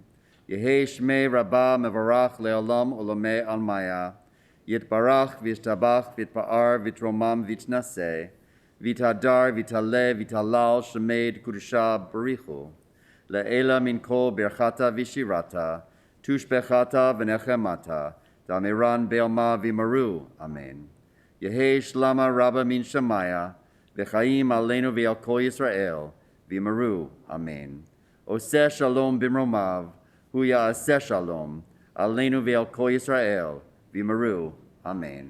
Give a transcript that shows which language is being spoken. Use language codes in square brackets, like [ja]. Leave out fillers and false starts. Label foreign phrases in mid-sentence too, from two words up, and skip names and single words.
[arc] יהא שמה רבא מברך לעלם ולעלמי עלמיא, יתברך וישתבח ויתפאר ויתרומם ויתנשא, ויתהדר ויתעלה ויתהלל שמה דקדשא בריך הוא. לעלא מן כל ברכתא ושירתא, תשבחתא ונחמתא, דאמירן בעלמא ואמרו. Amen. יהא שלמא רבא מן שמיא, וחיים עלינו ועל כל ישראל, ואמרו. Amen. [he] עשה שלום במרומיו, הוא יעשה שלום, עלינו ועל כל ישראל, ואמרו. [arc] Amen.